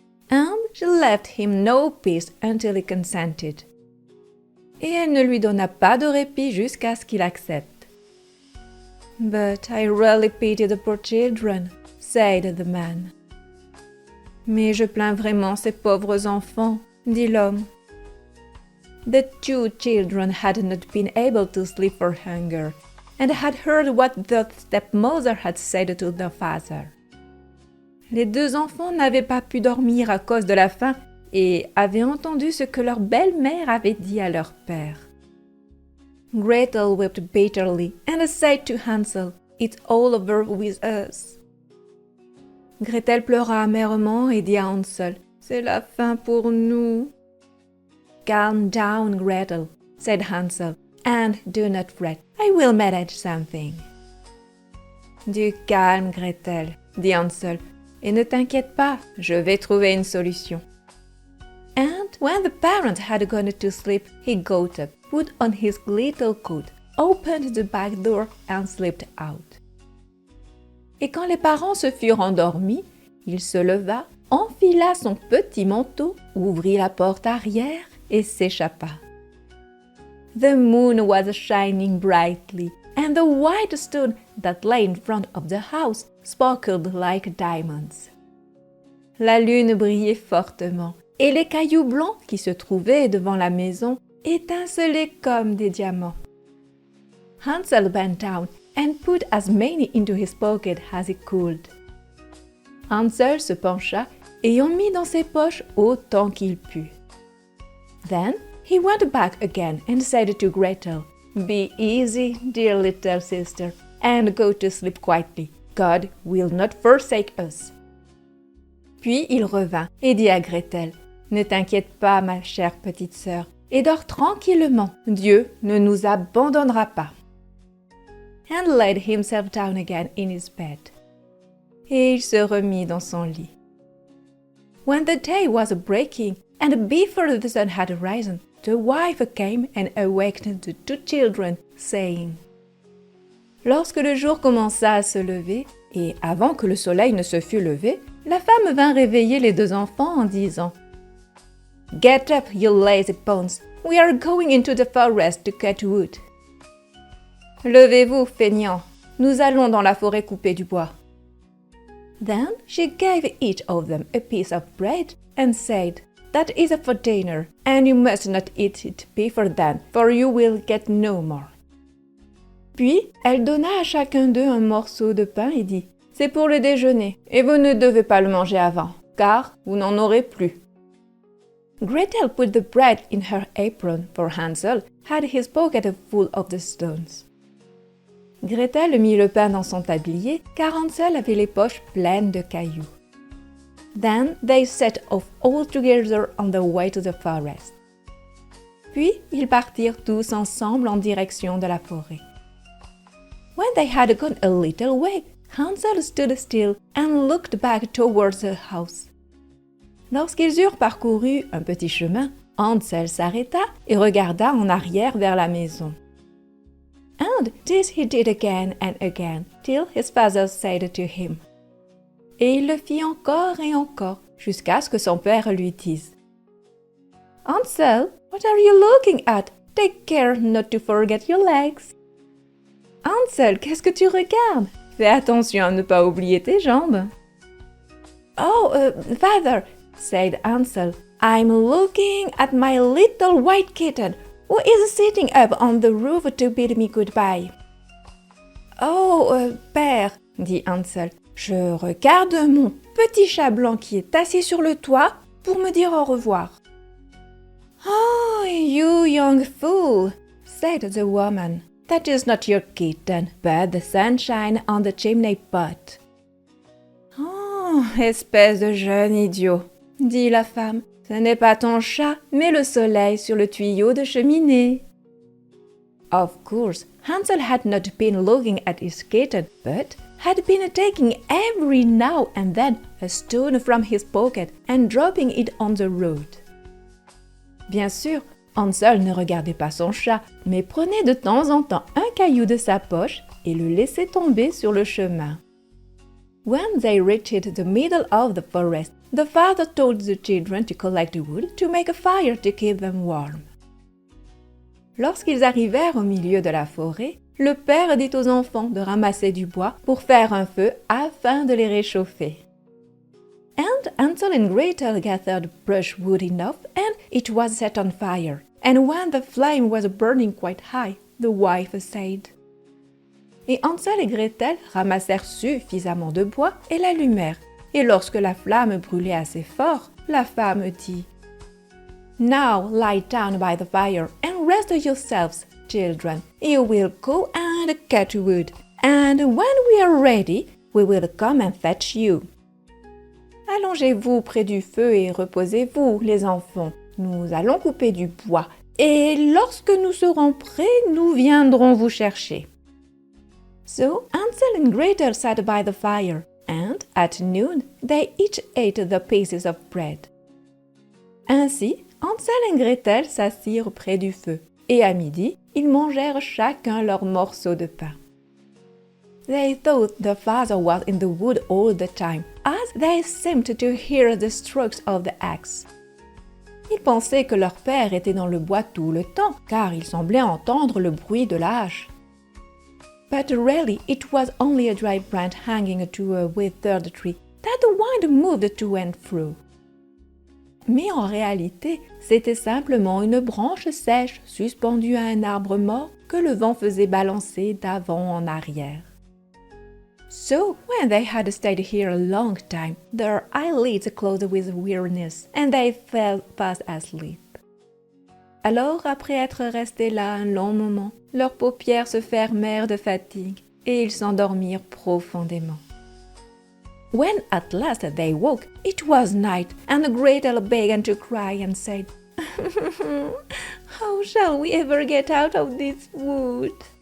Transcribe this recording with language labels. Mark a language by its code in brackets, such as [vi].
[en] And she left him no peace until he consented. [fr] Et elle ne lui donna pas de répit jusqu'à ce qu'il accepte. [en] But I really pity the poor children, said the man. [fr] Mais je plains vraiment ces pauvres enfants, dit l'homme. [en] The 2 children had not been able to sleep for hunger, and had heard what the stepmother had said to their father. [fr] Les 2 enfants n'avaient pas pu dormir à cause de la faim et avaient entendu ce que leur belle-mère avait dit à leur père. [en] Gretel wept bitterly and said to Hansel, It's all over with us. [fr] Gretel pleura amèrement et dit à Hansel, C'est la fin pour nous. [en] Calm down, Gretel, said Hansel, and do not fret. I will manage something. [fr] Du calme, Gretel, dit Hansel, et ne t'inquiète pas, je vais trouver une solution. [en] And when the parent had gone to sleep, he got up, put on his little coat, opened the back door and slipped out. [fr] Et quand les parents se furent endormis, il se leva, enfila son petit manteau, ouvrit la porte arrière et s'échappa. [en] The moon was shining brightly, and the white stone that lay in front of the house sparkled like diamonds. [fr] La lune brillait fortement, et les cailloux blancs qui se trouvaient devant la maison étincelaient comme des diamants. [en] Hansel bent down and put as many into his pocket as he could. [fr] Hansel se pencha et en mit dans ses poches autant qu'il put. [en] Then he went back again and said to Gretel, Be easy, dear little sister, and go to sleep quietly. God will not forsake us. [fr] Puis il revint et dit à Gretel, Ne t'inquiète pas, ma chère petite sœur, et dors tranquillement. Dieu ne nous abandonnera pas. [en] and laid himself down again in his bed. [fr] Et il se remit dans son lit. [en] When the day was breaking, and before the sun had risen, the wife came and awakened the two children, saying, [fr] Lorsque le jour commença à se lever, et avant que le soleil ne se fût levé, la femme vint réveiller les deux enfants en disant, [en] Get up, you lazy bones, we are going into the forest to cut wood. [fr] Levez-vous, feignants, nous allons dans la forêt couper du bois. [en] Then she gave each of them a piece of bread and said, That is for dinner, and you must not eat it before then, for you will get no more. [fr] Puis elle donna à chacun d'eux un morceau de pain et dit, C'est pour le déjeuner, et vous ne devez pas le manger avant, car vous n'en aurez plus. [en] Gretel put the bread in her apron, for Hansel had his pocket full of the stones. [fr] Gretel mit le pain dans son tablier, car Hansel avait les poches pleines de cailloux. [en] Then they set off all together on the way to the forest. [fr] Puis ils partirent tous ensemble en direction de la forêt. [en] When they had gone a little way, Hansel stood still and looked back towards the house. [fr] Lorsqu'ils eurent parcouru un petit chemin, Hansel s'arrêta et regarda en arrière vers la maison. [en] And this he did again and again, till his father said to him. [fr] Et il le fit encore et encore, jusqu'à ce que son père lui dise. [en] Hansel, what are you looking at? Take care not to forget your legs. [fr] Hansel, qu'est-ce que tu regardes? Fais attention à ne pas oublier tes jambes. [en] Oh, father, said Hansel, I'm looking at my little white kitten, who is sitting up on the roof to bid me goodbye. [fr] Oh, père, dit Hansel, je regarde mon petit chat blanc qui est assis sur le toit pour me dire au revoir. [en] Oh, you young fool, said the woman. That is not your kitten, but the sunshine on the chimney pot. [fr] Oh, espèce de jeune idiot, dit la femme. Ce n'est pas ton chat, mais le soleil sur le tuyau de cheminée. [en] Of course, Hansel had not been looking at his kitten, but had been taking every now and then a stone from his pocket and dropping it on the road. [fr] Bien sûr, Hansel ne regardait pas son chat, mais prenait de temps en temps un caillou de sa poche et le laissait tomber sur le chemin. [en] When they reached the middle of the forest, the father told the children to collect wood to make a fire to keep them warm. [fr] Lorsqu'ils arrivèrent au milieu de la forêt, le père dit aux enfants de ramasser du bois pour faire un feu afin de les réchauffer. [en] And Hansel and Gretel gathered brushwood enough, and it was set on fire. And when the flame was burning quite high, the wife said. [fr] Et Hansel et Gretel ramassèrent suffisamment de bois et l'allumèrent. Et lorsque la flamme brûlait assez fort, la femme dit, [en] Now lie down by the fire and rest yourselves, children. You will go and cut wood, and when we are ready, we will come and fetch you. [fr] Allongez-vous près du feu et reposez-vous, les enfants. Nous allons couper du bois, et lorsque nous serons prêts, nous viendrons vous chercher. [en] So Hansel and Gretel sat by the fire, and at noon they each ate the pieces of bread. [fr] Ainsi, Hansel et Gretel s'assirent près du feu, et à midi, ils mangèrent chacun leur morceau de pain. [en] They thought their father was in the wood all the time, as they seemed to hear the strokes of the axe. [fr] Ils pensaient que leur père était dans le bois tout le temps, car ils semblaient entendre le bruit de la hache. [en] But really, it was only a dry branch hanging to a withered tree that the wind moved to and fro. [fr] Mais en réalité, c'était simplement une branche sèche suspendue à un arbre mort que le vent faisait balancer d'avant en arrière. [en] So, when they had stayed here a long time, their eyelids closed with weariness, and they fell fast asleep. [fr] Alors, après être restés là un long moment, leurs paupières se fermèrent de fatigue, et ils s'endormirent profondément. [en] When at last they woke, it was night, and Gretel began to cry and said, How shall we ever get out of this wood?